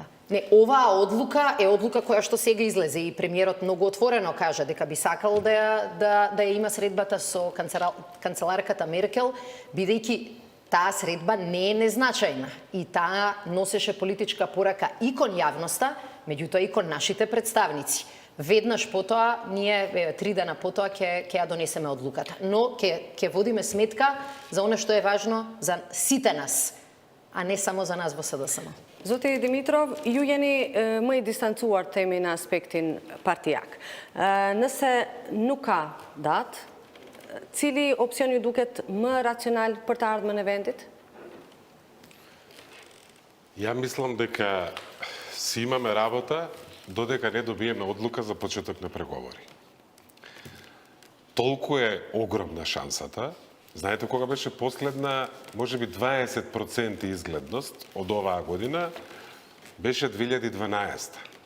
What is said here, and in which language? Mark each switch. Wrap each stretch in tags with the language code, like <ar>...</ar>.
<mk>Не, оваа одлука е одлука која што сега излезе и премиерот многу отворено кажа дека би сакал да ја има средбата со канцеларката Меркел, бидејќи таа средба не е незначајна и таа носеше политичка порака и кон јавноста, меѓутоа и кон нашите представници. Веднаш потоа, ние 3 дена потоа ќе ја донесеме одлуката. Но ќе водиме сметка за она што е важно за сите нас, а не само за нас во СДСМ.</mk> <sq>Zoti Dimitrov, ju jeni më i distancuar themi në aspektin partijak. Nëse nuk ka datë, cili opsion ju duket më racional për të ardhmen e vendit?</sq> <mk>Ја мислам дека си имаме работа додека не добиеме одлука за почеток на преговори. Толку е огромна шансата. Знаете кога беше последна, можеби 20% изгледност од оваа година, беше 2012.</mk>